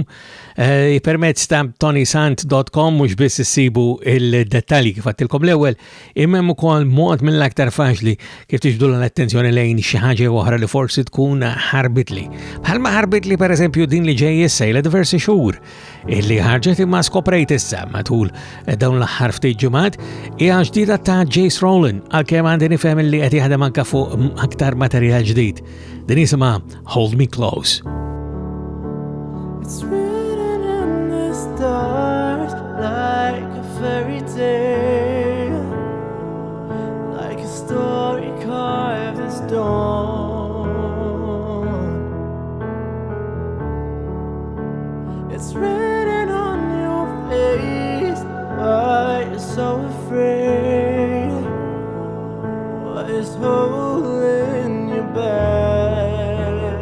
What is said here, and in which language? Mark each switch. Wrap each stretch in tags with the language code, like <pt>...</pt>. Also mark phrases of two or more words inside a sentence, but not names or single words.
<mt>Permezz ta' ToniSant.com mhux biss issibu il-dettalji kif għattilkom l-ewwel, imma ukoll mod mill-aktar faċli kif tiġbdu l-attenzjoni lejn xi ħaġa oħra li forsi tkun ħarbitli. Bħalma ħarbitli pereżempju din li ġej issa ila diversi xhur illi ħarġet imma skoprejt issa matul dawn l-aħħar ftit ġimgħat hija ġdida ta' Jace Rowland għalkemm għandi nifhem li qed jaħdem anke fuq aktar materjal ġdid. Din isimha Hold Me Close.</mt> <en>It's written in the stars like a fairy tale, like a story carved in stone. It's written on your face, why you're so afraid, what is holding you back.</en>